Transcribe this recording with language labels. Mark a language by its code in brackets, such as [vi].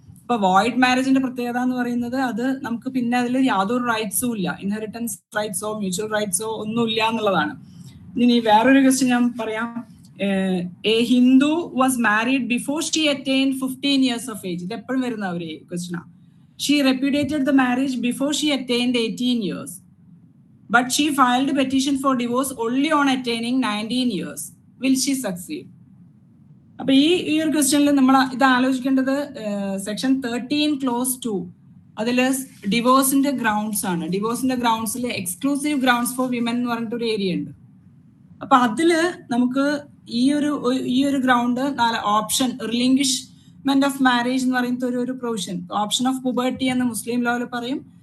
[ml] ഇപ്പൊ വോയിഡ് മാരേജിന്റെ പ്രത്യേകത എന്ന് പറയുന്നത്, അത് നമുക്ക് പിന്നെ അതിൽ യാതൊരു റൈറ്റ്സും ഇല്ല, ഇൻഹെറിറ്റൻസ് റൈറ്റ്സോ മ്യൂച്വൽ റൈറ്റ്സോ ഒന്നും ഇല്ല എന്നുള്ളതാണ്. ഇനി വേറൊരു ക്വസ്റ്റ്യൻ ഞാൻ പറയാം. [en] A Hindu was married before she attained 15 years of age. [ml] ഇത് എപ്പോഴും വരുന്ന ഒരു ക്വസ്റ്റ്യനാ. [en] She repudiated the marriage before she attained 18 years. But she filed a petition for divorce only on attaining 19 years. Will she succeed? [ml] അപ്പൊ ഈ ഒരു ക്വസ്റ്റ്യനിൽ നമ്മൾ ഇത് ആലോചിക്കേണ്ടത് സെക്ഷൻ 13 clause 2 അതില് ഡിവോഴ്സിന്റെ ഗ്രൗണ്ട്സ് ആണ്. ഡിവോഴ്സിന്റെ ഗ്രൗണ്ട്സിൽ [en] exclusive grounds for women [ml] എന്ന് പറഞ്ഞിട്ടൊരു ഏരിയ ഉണ്ട്. അപ്പൊ അതില് നമുക്ക് ഈ ഒരു ground, 4 option, relinquishment of marriage എന്ന് പറയുന്ന ഒരു പ്രൊവിഷൻ, ഓപ്ഷൻ ഓഫ് പുബർട്ടി എന്ന് മുസ്ലിം ലോയിൽ പറയും.